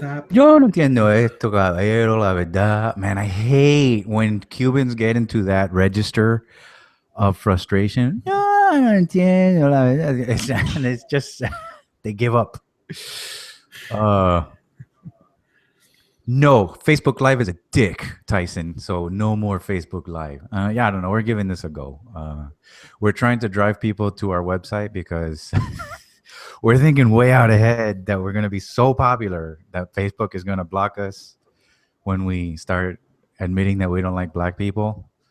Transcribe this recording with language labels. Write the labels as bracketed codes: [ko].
[es] Yo no entiendo esto, caballero, la verdad. [en] Man, I hate when Cubans get into that register of frustration. [es] No, no entiendo, la verdad. [en] And it's just, they give up. No, Facebook Live is a dick, Tyson. So no more Facebook Live. Yeah, I don't know. We're giving this a go. We're trying to drive people to our website because we're thinking way out ahead that we're going to be so popular that Facebook is going to block us when we start admitting that we don't like black people.